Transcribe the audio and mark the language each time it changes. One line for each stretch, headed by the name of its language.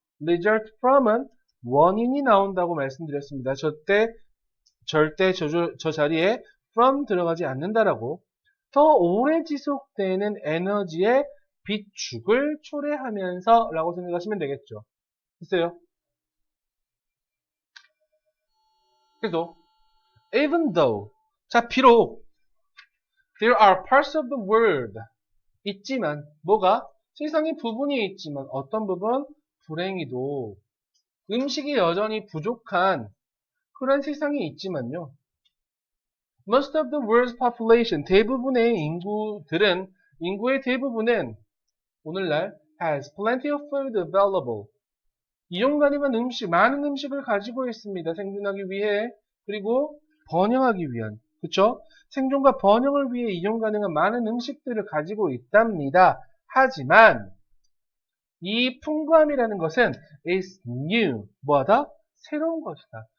Korean: result from은 원인이 나온다고 말씀드렸습니다. 절대 저 자리에 from 들어가지 않는다라고. 더 오래 지속되는 에너지의 비축을 초래하면서 라고 생각하시면 되겠죠. 됐어요? 그래서
English: even though,
Korean: 자, 비록
English: there are parts of the world,
Korean: 있지만, 뭐가? 세상에 부분이 있지만 어떤 부분? 불행히도 음식이 여전히 부족한 그런 세상이 있지만요.
English: Most of the world's population,
Korean: 대부분의 인구의 대부분은 오늘날
English: has plenty of food available.
Korean: 이용 가능한 많은 음식을 가지고 있습니다. 생존하기 위해, 그리고 번영하기 위한, 그쵸? 생존과 번영을 위해 이용 가능한 많은 음식들을 가지고 있답니다. 하지만 이 풍부함이라는 것은
English: is new,
Korean: 뭐하다? 새로운 것이다.